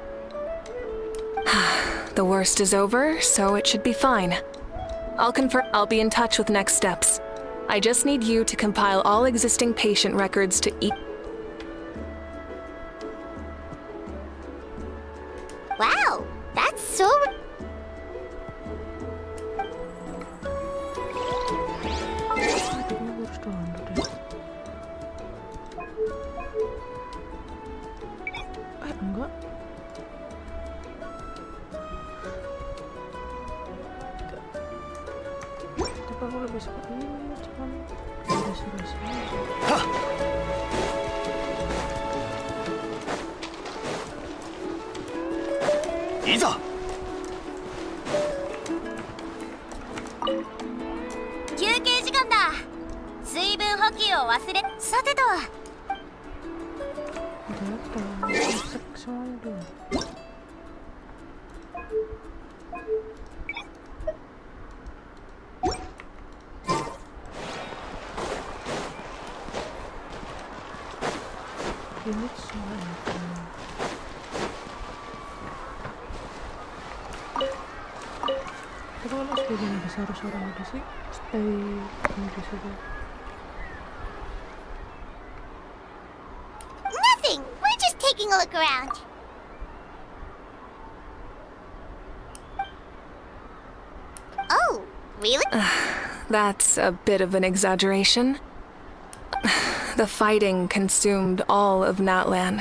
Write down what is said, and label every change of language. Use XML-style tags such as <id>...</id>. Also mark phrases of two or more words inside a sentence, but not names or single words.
<en>The worst is over, so it should be fine. I'll confirm. I'll be in touch with next steps. I just need you to compile all existing patient records to Wow, that's so...</en> <id>Enggak. Tapi aku lebih suka ini, cuman beres-beres aja. Iza!</id> <ja>休憩時間だ。水分補給を忘れ。さてと。</ja> <id>Udah apa? Masak semuanya dulu. Ini semuanya. Tapi kalau sebagian besar orang ada sih stay di situ.</id> <en>Nothing. We're just taking a look around. Oh, really? That's a bit of an exaggeration. The fighting consumed all of Natlan.</en>